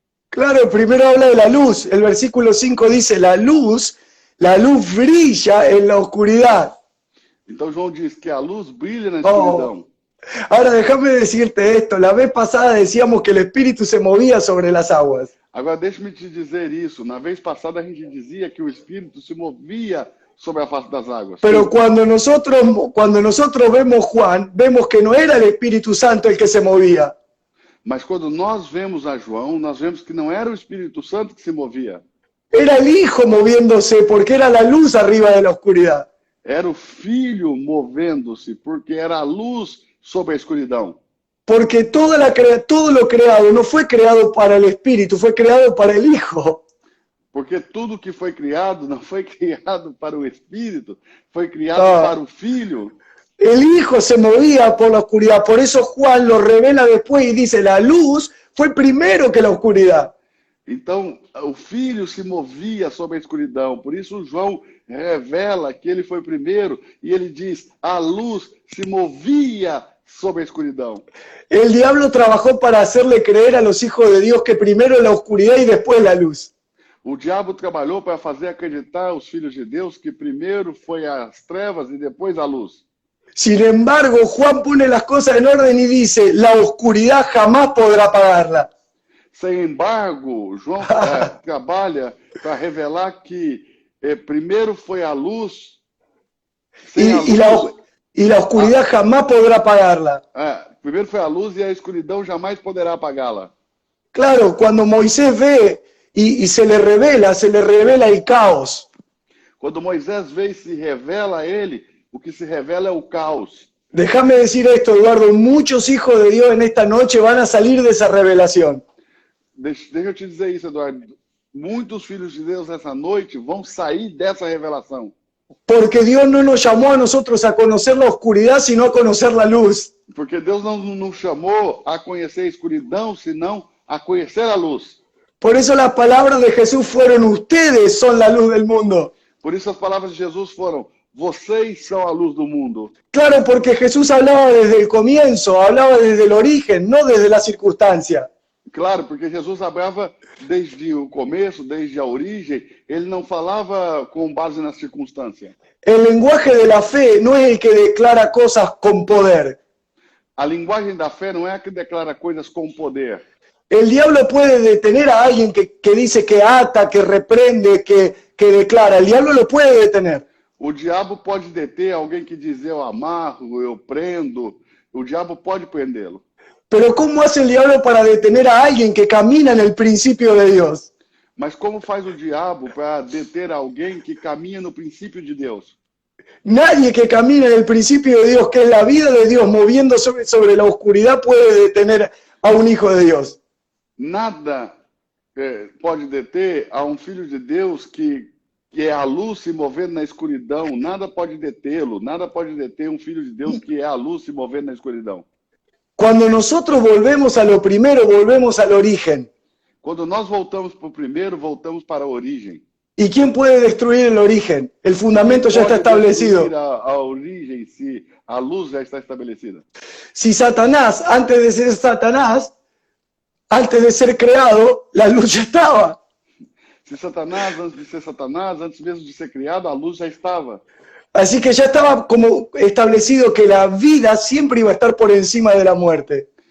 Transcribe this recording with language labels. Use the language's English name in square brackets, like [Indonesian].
[Spanish] Claro, primero habla de la luz. El versículo 5 dice, la luz brilla en la oscuridad. [Portuguese] Então João diz que a luz brilha na escuridão. [Spanish] Ahora déjame decirte esto, la vez pasada decíamos que el Espíritu se movía sobre las aguas. [Portuguese] Agora deixa-me te dizer isso. Na vez passada a gente dizia que o Espírito se movia sobre a face das águas. [Spanish] Pero cuando nosotros vemos Juan, vemos que no era el Espíritu Santo el que se movía. [Portuguese] Mas quando nós vemos a João, nós vemos que não era o Espírito Santo que se movia. [Spanish] Era el Hijo moviéndose porque era la luz arriba de la oscuridad. [Portuguese] Era o Filho movendo-se porque era a luz sobre a escuridão. [Spanish] Porque todo lo creado no fue creado para el Espíritu, fue creado para el Hijo. [Portuguese] Porque tudo que foi criado não foi criado para o Espírito, foi criado para o Filho. [Spanish] El Hijo se movía por la oscuridad, por eso Juan lo revela después y dice, la luz fue primero que la oscuridad. [Portuguese] Então, o Filho se movia sobre a escuridão, por isso João revela que ele foi primeiro e ele diz, a luz se movia sobre a escuridão. [Spanish] El diablo trabajó para hacerle creer a los hijos de Dios que primero la oscuridad y después la luz. [Portuguese] O diabo trabalhou para fazer acreditar aos filhos de Deus que primeiro foi as trevas e depois a luz. [Spanish] Sin embargo, Juan pone las cosas en orden y dice, la oscuridad jamás podrá apagarla. [Portuguese] Sem embargo, João trabalha para revelar que primeiro foi a luz, sem a luz, [Spanish] y la oscuridad jamás podrá apagarla. [Portuguese] primeiro foi a luz e a escuridão jamais poderá apagá-la. [Spanish] Claro, cuando Moisés ve y se le revela el caos. [Portuguese] Quando Moisés vê e se revela a ele, o que se revela é o caos. [Spanish] Déjame decir esto, Eduardo, muchos hijos de Dios en esta noche van a salir de esa revelación. [Portuguese] Deixa eu te dizer isso, Eduardo. Muitos filhos de Deus essa noite vão sair dessa revelação. [Spanish] Porque Dios no nos llamó a nosotros a conocer la oscuridad, sino a conocer la luz. [Portuguese] Porque Deus não nos chamou a conhecer a escuridão, senão a conhecer a luz. [Spanish] Por eso las palabras de Jesús fueron: ustedes son la luz del mundo. [Portuguese] Por isso as palavras de Jesus foram: vocês são a luz do mundo. [Spanish] Claro, porque Jesús hablaba desde el comienzo, hablaba desde el origen, no desde la circunstancia. [Portuguese] Claro, porque Jesus falava desde o começo, desde a origem, ele não falava com base na circunstância. [Spanish] El lenguaje de la fe no es el que declara cosas con poder. [Portuguese] A linguagem da fé não é a que declara coisas com poder. [Spanish] El diablo puede detener a alguien que dice que ata, que reprende, que declara. El diablo lo puede detener. [Portuguese] O diabo pode deter alguém que diz eu amarro, eu prendo. O diabo pode prendê-lo. [Spanish] Pero ¿cómo hace el diablo para detener a alguien que camina en el principio de Dios? [Portuguese] Mas como faz o diabo para deter alguém que caminha no princípio de Deus? [Spanish] Nadie que camina en el principio de Dios, que es la vida de Dios moviendo sobre la oscuridad, puede detener a un hijo de Dios. [Portuguese] Nada pode deter a um filho de Deus que é a luz se movendo na escuridão. Nada pode detê-lo. Nada pode deter um filho de Deus que é a luz se movendo na escuridão. [Spanish] Cuando nosotros volvemos a lo primero, volvemos al origen. [Portuguese] Quando nós voltamos para o primeiro, voltamos para a origem. [Spanish] ¿Y quién puede destruir el origen? El fundamento ya está establecido. [Portuguese] A origem, se a luz já está estabelecida. [Spanish] Si Satanás, antes de ser Satanás, antes de ser creado, la luz ya estaba. [Portuguese] Se Satanás, antes de ser Satanás, antes mesmo de ser criado, a luz já estava. [Spanish] Así que ya estaba como establecido que la vida siempre iba a estar por encima de la muerte.